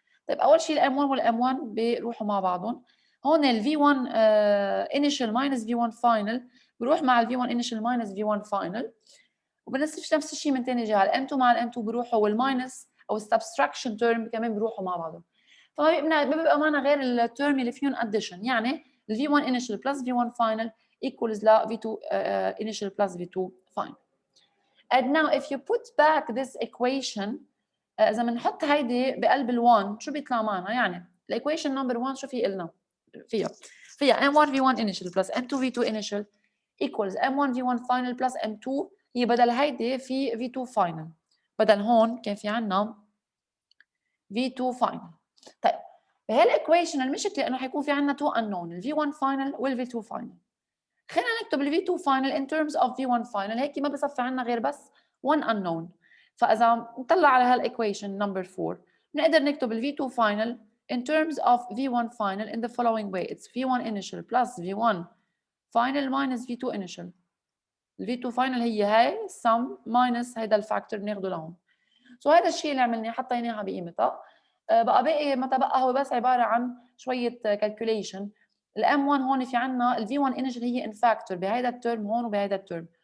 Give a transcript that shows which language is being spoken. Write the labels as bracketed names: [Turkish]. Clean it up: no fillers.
[Arabic] طيب اول شيء الm1 والm1 بيروحوا مع بعضهم. هون ال v1 initial minus v1 final بروح مع ال v1 initial minus v1 final وبنفس الشيء من ثاني جهه الm2 مع الm2 بيروحوا والماينس او السبستراكشن تيرم كمان بيروحوا مع بعضهم. فما بيبقى معنا غير التيرم اللي فيهم addition يعني ال v1 initial plus v1 final equals ل v2 initial plus v2 final. [English] And now if you put back this equation [Arabic] اذا بنحط هيدي بقلب ال1 شو بيطلع معنا؟ يعني الايكويشن نمبر 1 شو في قلنا فيها m1 v1 initial plus m2 v2 initial equals m1 v1 final plus m2 هي بدل هيدي في v2 final بدل هون كان في عنا v2 final. طيب بهالايكويشن المشكله انه حيكون في عنا تو unknown ال v1 final وال v2 final. خلينا نكتب ال v2 final in terms of v1 final هيك ما بصفي عنا غير بس one unknown. فاذا نطلع على هالايكويشن نمبر 4 بنقدر نكتب ال v2 final [English] in terms of v1 final in the following way. It's v1 initial plus v1 final minus v2 initial. [Arabic] ال v2 final هي هاي sum minus هيدا الفاكتور بناخده لهون. سو هذا الشيء اللي عملناه حطيناها بقيمتها. بقى باقي ما تبقى هو بس عباره عن شويه كالكوليشن. الام 1 هون في عندنا الفي 1 انرجي هي ان فاكتور بهيدا الترم هون وبهيدا الترم.